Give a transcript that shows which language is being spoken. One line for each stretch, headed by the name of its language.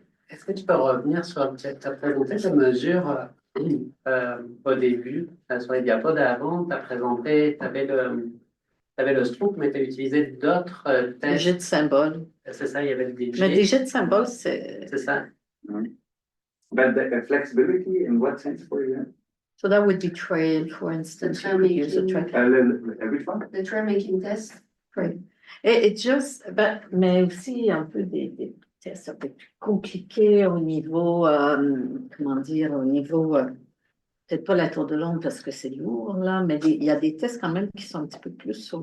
French: Est-ce que tu peux revenir sur, tu as présenté ces mesures au début, sur les diapos d'avant, tu as présenté, tu avais le stroke, mais tu as utilisé d'autres Le tests. jeu de symboles. C'est ça, il y avait le DJ. Mais des jeux de symboles, c'est. C'est ça.
English: But the flexibility in what sense for you? So that would be trail, for instance. You could use a trail. Which one? The trail making test. Trail.
French: Et just, mais aussi un peu des tests un peu plus compliqués au niveau, comment dire, au niveau, peut-être pas la tour de Londres parce que c'est lourd, là, mais il y a des tests quand même qui sont un petit peu plus sur